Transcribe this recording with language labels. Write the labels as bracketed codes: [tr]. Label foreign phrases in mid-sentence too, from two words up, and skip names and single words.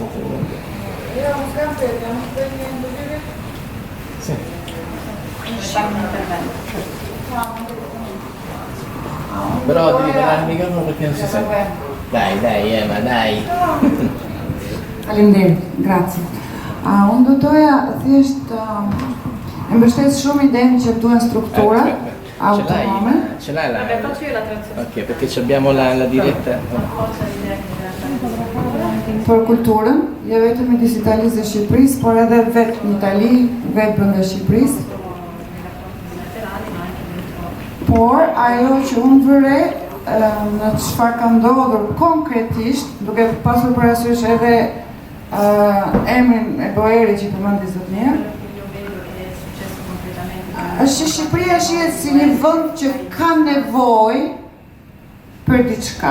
[it] Io un caffè, stiamo prendendo. Sì. Fare un intervento. Però devi parlare al microfono perché non si sente. Dai, ma dai. [sq] Faleminderit, grazie. Unë do doja thjesht e mbështet shumë idenë që duhen struktura autonome. [it] Ce l'hai la... Faccio io la traduzione. Ok, perché abbiamo la diretta. [sq] Për kulturën, jo vetëm midis Italisë dhe Shqipërisë, por edhe vetë në Itali, vetë brenda Shqipërisë. Por ajo që unë vëre në çfarë ka ndodhur konkretisht, duke pasur parasysh edhe emrin e Boeri që përmendi zotënia, është që Shqipëria shihet si një vend që ka nevojë për diçka.